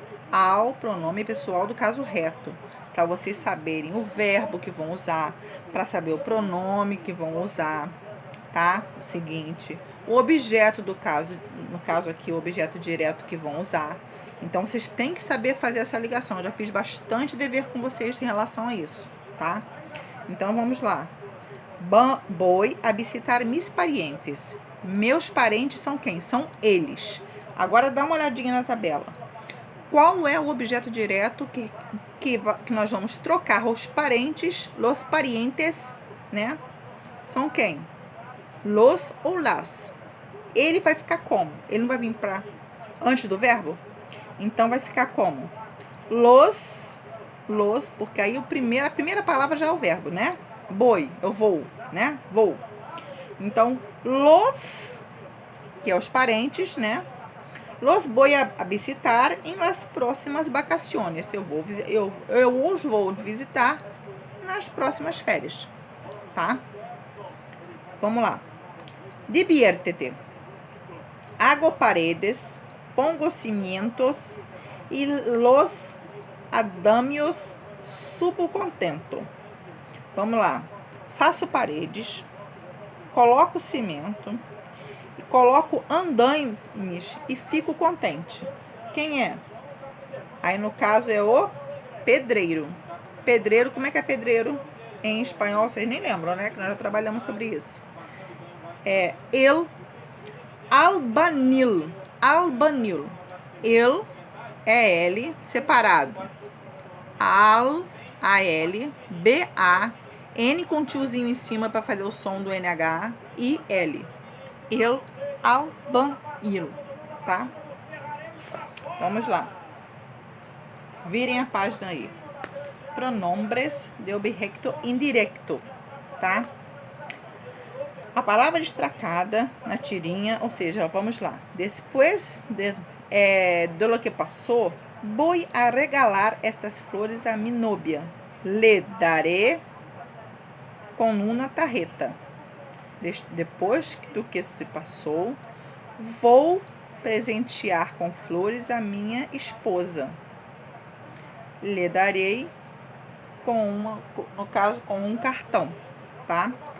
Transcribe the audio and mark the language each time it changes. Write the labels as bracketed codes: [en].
[pt] Ao pronome pessoal do caso reto, para vocês saberem o verbo que vão usar, para saber o pronome que vão usar, tá? O seguinte, o objeto do caso, no caso aqui, o objeto direto que vão usar. Então, vocês têm que saber fazer essa ligação. Eu já fiz bastante dever com vocês em relação a isso, tá? Então, vamos lá. [es] Voy a visitar mis parientes. [pt] Meus parentes são quem? São eles. Agora, dá uma olhadinha na tabela. Qual é o objeto direto que nós vamos trocar? Os parentes, [es] los parientes, [pt] né? São quem? Los ou las. Ele vai ficar como? Ele não vai vir para antes do verbo? Então, vai ficar como? Los, porque aí a primeira palavra já é o verbo, né? Voy, eu vou, né? Vou. Então, los, que é os parentes, né? [es] Los voy a visitar em las próximas vacaciones. [pt] Eu os vou visitar nas próximas férias, tá? Vamos lá. Diviértete. [es] Hago paredes, pongo cimientos y los andamios subo contento. [pt] Vamos lá. Faço paredes, coloco cimento, coloco andaimes e fico contente. Quem é? Aí, no caso, é o pedreiro. Pedreiro, como é que é pedreiro? Em espanhol, vocês nem lembram, né? Que nós já trabalhamos sobre isso. É el albanil. Albanil. El é L separado. A-L, B-A, N com tiozinho em cima para fazer o som do NH e L. El albanil, tá? Vamos lá. Virem a página aí. [es] Pronombres de objeto indirecto, [pt] tá? A palavra destacada na tirinha, ou seja, vamos lá. [es] Depois de lo que passou, voy a regalar estas flores a mi novia. Le daré com uma tarjeta. [pt] Depois do que se passou, vou presentear com flores a minha esposa. Le darei no caso, com um cartão, tá?